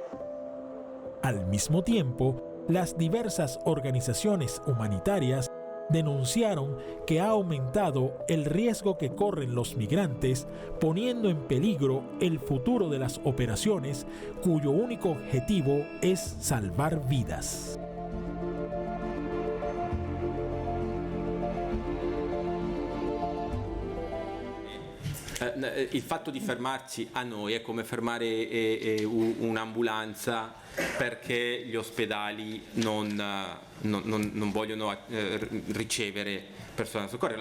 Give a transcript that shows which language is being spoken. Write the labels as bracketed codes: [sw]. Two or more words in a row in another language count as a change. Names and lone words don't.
[es] Al mismo tiempo, las diversas organizaciones humanitarias denunciaron que ha aumentado el riesgo que corren los migrantes, poniendo en peligro el futuro de las operaciones cuyo único objetivo es salvar vidas. [it] Il fatto di fermarci a noi è come fermare un'ambulanza perché gli ospedali non vogliono ricevere persone da soccorrere.